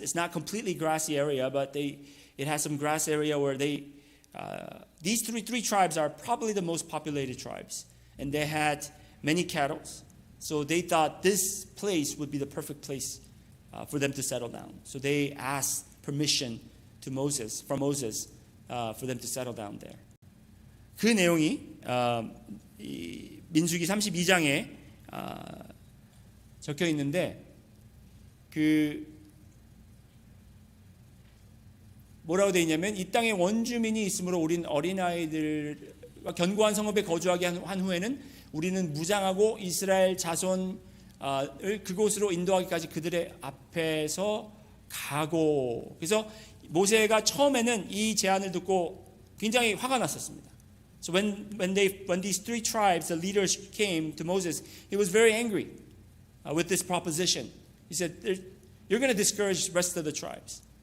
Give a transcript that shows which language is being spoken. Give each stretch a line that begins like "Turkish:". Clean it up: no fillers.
English: It's not completely grassy area, but it has some grass area where these three tribes are probably the most populated tribes, and they had many cattle. So they thought this place would be the perfect place for them to settle down. So they asked permission from Moses for them to settle down there.
Korean: 그 내용이 이 민수기 32장에 적혀 있는데 그 뭐라고 되어 있냐면 이 땅에 원주민이 있으므로 우린 어린아이들과 견고한 성읍에 거주하게 한 후에는 우리는 무장하고 이스라엘 자손을 그곳으로 인도하기까지 그들의 앞에서 가고. 그래서 모세가 처음에는 이 제안을 듣고 굉장히 화가 났었습니다.
English: So when these three tribes, the leaders came to Moses, he was very angry with this proposition. He said, "You're going to discourage the rest of the tribes."